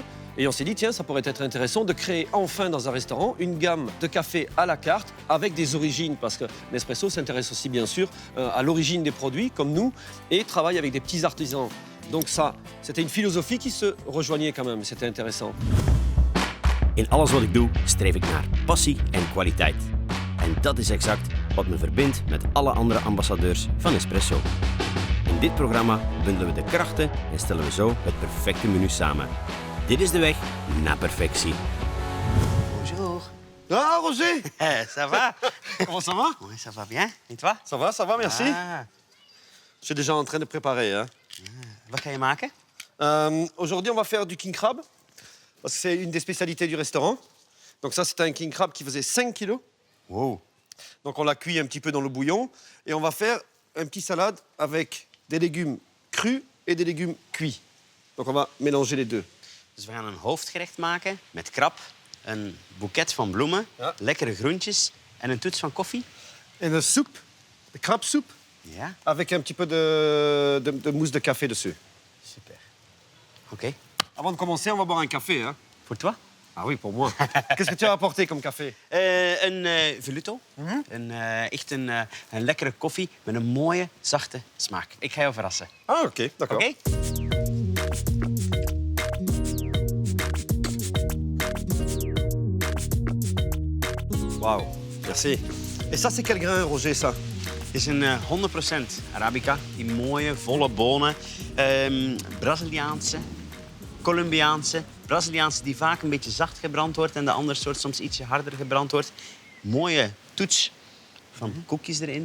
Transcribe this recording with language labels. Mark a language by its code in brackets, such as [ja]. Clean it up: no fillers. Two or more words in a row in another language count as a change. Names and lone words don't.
[fr] Et on s'est dit, tiens, ça pourrait être intéressant de créer enfin dans un restaurant une gamme de café à la carte avec des origines, parce que Nespresso s'intéresse aussi bien sûr à l'origine des produits, comme nous, et travaille avec des petits artisans. Donc ça, c'était une philosophie qui se rejoignait quand même, c'était intéressant. [nl] In alles wat ik doe, streef ik naar passie en kwaliteit. En dat is exact wat me verbindt met alle andere ambassadeurs van Nespresso. In dit programma bundelen we de krachten en stellen we zo het perfecte menu samen. Dit is de weg naar perfectie. [fr] Bonjour. Ah, Roger! Ça va? Comment ça va? Oui, ça va bien. Et toi? Ça va, merci. Ah. Je suis déjà en train de préparer. Hein. [nl] Wat ga je maken? [fr] Aujourd'hui, on va faire du [en] king crab, [fr] parce que c'est une des spécialités du restaurant. Donc ça, c'est un [en] king crab [fr] qui faisait 5 kilos. Wow. Donc on l'a cuit un petit peu dans le bouillon. Et on va faire un petit salade avec des légumes crus et des légumes cuits. Donc on va mélanger les deux. [nl] Dus we gaan een hoofdgerecht maken met krab, een boeket van bloemen, Ja. lekkere groentjes en een toets van koffie. [fr] Et une soupe, de crabesoupe, [nl] Ja, [fr] avec un petit peu de mousse de café dessus. [nl] super. Oké. [fr] Avant de commencer, on va boire un café. Hein. [nl] Voor toi? [fr] Ah oui, pour moi. Qu'est-ce que tu as apporté comme café? [nl] Een Voluto. Echt een lekkere koffie met een mooie, zachte smaak. Ik ga jou verrassen. [fr] Ah, ok, d'accord. [nl] Oké? [fr] Waouh, merci. Et ça, c'est quel grain, Roger, ça? [nl] Het is een 100% Arabica. Die mooie, volle bonen. Braziliaanse, Colombiaanse. Braziliaanse die vaak een beetje zacht gebrand wordt en de andere soort soms ietsje harder gebrand wordt. Mooie toets van koekjes erin.